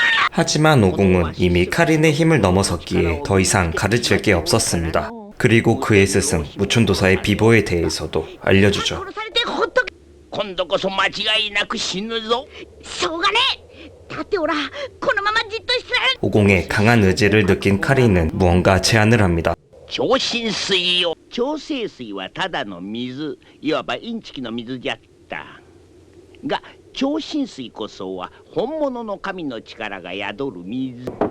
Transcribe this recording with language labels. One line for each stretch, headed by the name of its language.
Korean: 하지만 오공은 이미 카린의 힘을 넘어섰기에 더 이상 가르칠 게 없었습니다. 그리고 그의 스승 무촌도사의 비보에 대해서도 알려주죠.
Japanese: 殺されてほっとけ。今度こそ間違いなく死ぬぞ。しょうがねえ。だっておらこのままじっとしてられる。
Korean: 오공의 강한 의지를 느낀 카린은 무언가 제안을 합니다.
Japanese: 超新水よ。超清水はただの水、いわばインチキの水じゃった。が超新水こそは本物の神の力が宿る水。